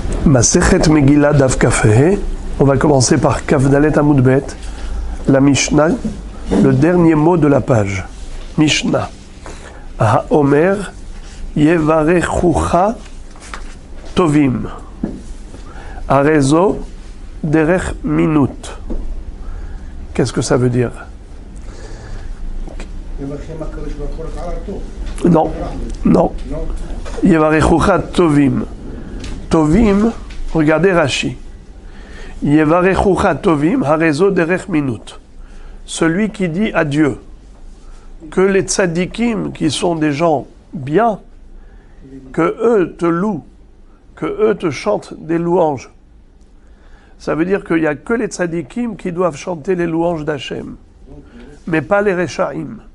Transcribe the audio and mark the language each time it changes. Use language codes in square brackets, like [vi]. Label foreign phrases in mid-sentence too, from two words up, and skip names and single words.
[he] מסכת מגילה דף כ"ה. [fr] On va commencer par [he] כ"ד עמוד ב, [fr] la Mishnah, le dernier mot de la page. Mishnah. [he] האומר יברכוך טובים. הרי זו דרך מינות. [fr] Qu'est-ce que ça veut dire? Non, non. [he] יברכוך טובים. טובים, regardez Rashi. יברכוך טובים, הרי זו דרך מינות. [fr] Celui qui dit à Dieu que les tzadikim, qui sont des gens bien, que eux te louent, que eux te chantent des louanges. Ça veut dire qu'il n'y a que les tzadikim qui doivent chanter les louanges d'Hachem, mais pas les rechaim.